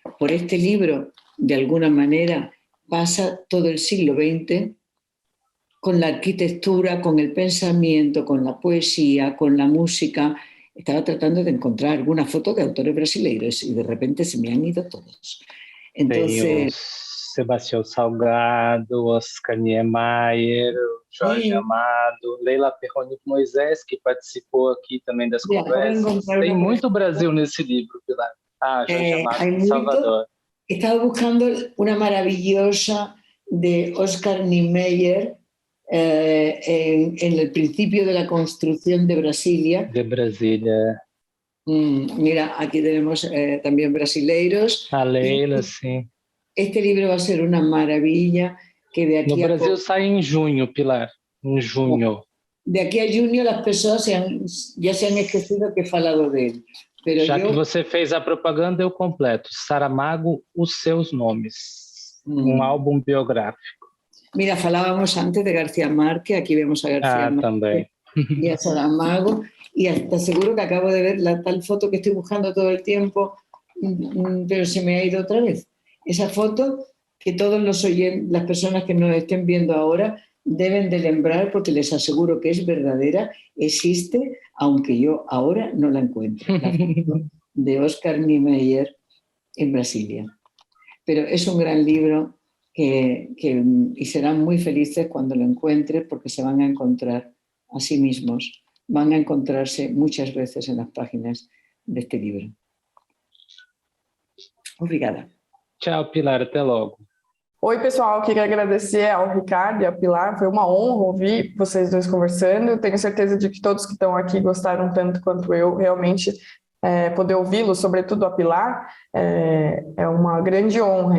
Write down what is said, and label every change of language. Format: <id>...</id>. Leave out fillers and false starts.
<es>Por este libro, de alguna manera, pasa todo el siglo XX con la arquitectura, con el pensamiento, con la poesía, con la música. Estaba tratando de encontrar alguna foto de autores brasileiros y de repente se me han ido todos. Entonces,</es> <pt>tem o Sebastião Salgado, Oscar Niemeyer, Jorge Amado, Leila Perroni Moisés, que participou aqui também das conversas. Tem muito Brasil nesse livro, Pilar. Ah, Jorge Amado, Salvador.</pt> <es>Estaba buscando una maravillosa de Oscar Niemeyer, en el principio de la construcción de Brasilia.</es> <pt>De Brasília.</pt> <es>Mira, aquí tenemos también brasileiros. A Leila, sí. Este libro va a ser una maravilla. Que de aquí</es> <pt>no Brasil sai em junho, Pilar. Em junho.</pt> <es>De aquí a junio las personas ya se han</es> <pt>esquecido</pt> <es>que he</es> <pt>falado</pt> <es>de él. Pero</es> <pt>já que você fez a propaganda, eu completo. Saramago, Os Seus Nomes. Álbum biográfico.</pt> <es>Mira, falábamos antes de García Márquez, aquí vemos a García Márquez también. Y a Saramago, y hasta seguro que acabo de ver la tal foto que estoy buscando todo el tiempo, pero se me ha ido otra vez. Esa foto que todos las personas que nos estén viendo ahora deben de</es> <pt>lembrar,</pt> <es>porque les aseguro que es verdadera, existe, aunque yo ahora no la encuentro. La foto de Oscar Niemeyer en Brasilia. Pero es un gran libro y serán muy felices cuando lo encuentren, porque se van a encontrar a sí mismos, van a encontrarse muchas veces en las páginas de este libro.</es> <pt>Obrigada. Tchau, Pilar, até logo. Oi, pessoal, queria agradecer ao Ricardo e ao Pilar, foi uma honra ouvir vocês dois conversando. Eu tenho certeza de que todos que estão aqui gostaram tanto quanto eu. Realmente, poder ouvi-los, sobretudo a Pilar, é uma grande honra.</pt>